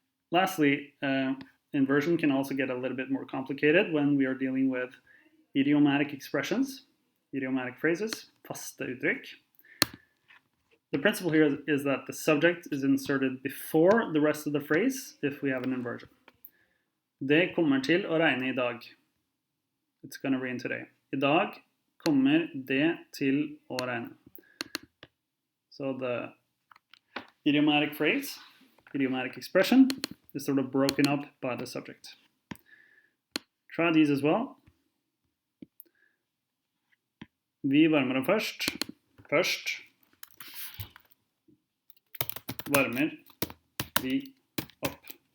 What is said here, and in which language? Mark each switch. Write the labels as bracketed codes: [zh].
[en] Lastly, inversion can also get a little bit more complicated when we are dealing with idiomatic expressions, idiomatic phrases, faste uttrykk. The principle here is that the subject is inserted before the rest of the phrase if we have an inversion. [no] Det kommer til å regne I dag. [en] It's gonna rain today. [no] I dag kommer det til å regne. [en] So the idiomatic phrase, idiomatic expression, is sort of broken up by the subject. Try these as well. [no] Vi varmer opp først. Først varmer vi opp.